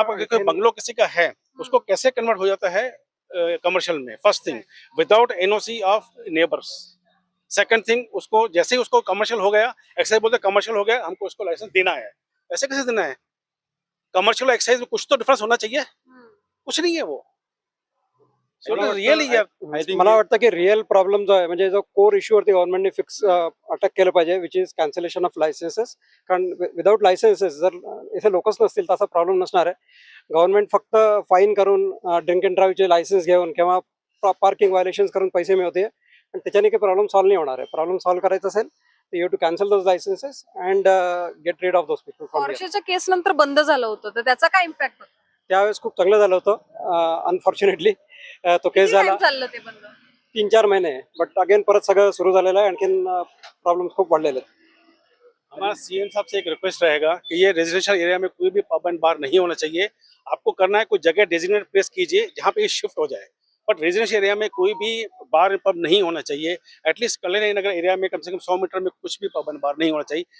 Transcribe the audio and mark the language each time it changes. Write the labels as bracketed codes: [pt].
[hi] आप अगर कोई बंगलो किसी का है, उसको कैसे कन्वर्ट हो जाता है कमर्शियल में? [en] First thing, without NOC of neighbours. Second thing, [hi] उसको जैसे ही उसको कमर्शियल हो गया, एक्साइज बोलते कमर्शियल हो गया, हमको उसको लाइसेंस देना है। ऐसे कैसे देना है? कमर्शियल एक्साइज में कुछ तो डिफरेंस होना चाहिए, कुछ नहीं है वो। [en] really [mr] मला वाटतं की रिअल प्रॉब्लेम जो आहे म्हणजे जो कोर इश्यू वरती गव्हर्नमेंटने फिक्स अटॅक केलं पाहिजे, [en] Which is cancellation of licences. [mr] कारण विदाउट लायसेन्सेस जर इथे लोकच नसतील तर असा प्रॉब्लेम नसणार आहे. गव्हर्नमेंट फक्त फाईन करून ड्रिंक अँड ड्राईव्हचे लायसन्स घेऊन किंवा पार्किंग व्हायलेशन्स करून पैसे मिळवते आणि त्याच्याने काही प्रॉब्लेम सॉल्व्ह नाही होणार आहे. प्रॉब्लेम सॉल्व्ह करायचा असेल तर [en] You to cancel those licences and get rid of those people from here. [mr] पॉर्शेच्या केस नंतर बंद झालं होतं, तर त्याचा काय इम्पॅक्ट होता? त्यावेळेस खूप चांगलं झालं होतं. अनफॉर्च्युनेटली तो केस किती झाला time चाललं ते बंद? 3-4 महिने, बट अगेन परत सगळं सुरू झालेलं आहे. आणखीन प्रॉब्लेम खूप वाढलेले आहेत. [hi] हमारा सीएम साहब से एक रिक्वेस्ट रहेगा कि ये रेजिडेंशियल एरिया में कोई भी पब एंड बार नहीं होना चाहिए। आपको करना है कोई जगह डेजिग्नेट प्लेस कीजिए जहाँ पे ये शिफ्ट हो जाए, बट रेजिडेंशियल एरिया में कोई भी बार पब नहीं होना चाहिए। एटलीस्ट कल्याणी नगर एरिया में कम से कम 100 मीटर में कुछ भी पब एंड बार नहीं होना चाहिए।